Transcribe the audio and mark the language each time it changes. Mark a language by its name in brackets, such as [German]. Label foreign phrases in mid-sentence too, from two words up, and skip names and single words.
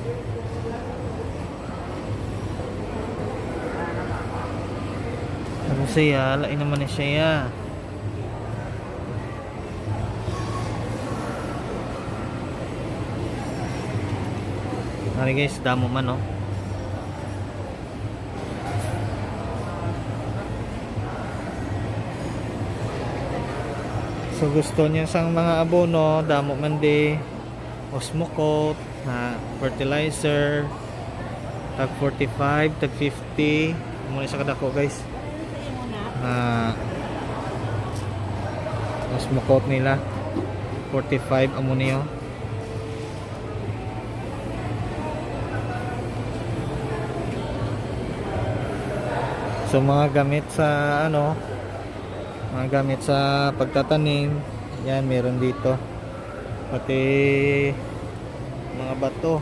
[Hiligaynon] Ano siya? Lain naman na siya. Mari guys, damo man, oh. So gusto niya sang mga abono, damo man di Osmocote na fertilizer tag 45, tag 50 muna sa kadako guys. Osmocote nila 45 amo niyo. [Filipino] So mga gamit sa ano, mga gamit sa pagtatanim, yan meron dito. Pati mga bato.